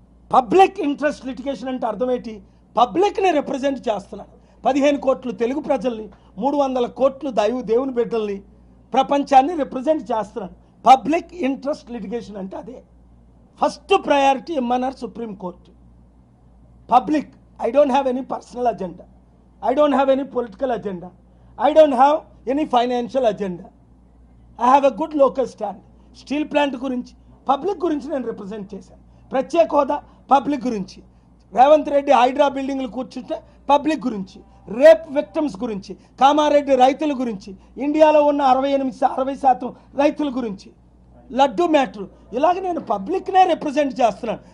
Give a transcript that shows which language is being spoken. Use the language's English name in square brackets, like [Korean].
[Telugu] Public interest litigation అంటే అర్థం ఏంటి? పబ్లిక్ని రిప్రజెంట్ చేస్తున్నాను. 15 కోట్లు తెలుగు ప్రజల్ని, 300 కోట్లు దేవుని బిడ్డల్ని, ప్రపంచాన్ని రిప్రజెంట్ చేస్తున్నాను. పబ్లిక్ ఇంట్రెస్ట్ లిటిగేషన్ అంటే అదే. First priority ఇమ్మన్నారు supreme court. Public. [English] I don't have any personal agenda. I don't have any political agenda. I don't have any financial agenda. I have a good local stand. [Telugu] Steel plant గురించి, public గురించి నేను represent చేశాను. ప్రత్యేక హోదా public గురించి, రేవంత్ రెడ్డి హైడ్రా బిల్డింగ్లు కూర్చుంటే public గురించి, రేప్ విక్టిమ్స్ గురించి, కామారెడ్డి రైతుల గురించి, ఇండియాలో ఉన్న 60% రైతుల గురించి, లడ్డు మ్యాటర్, ఇలాగ నేను పబ్లిక్నే రిప్రజెంట్ చేస్తున్నాను.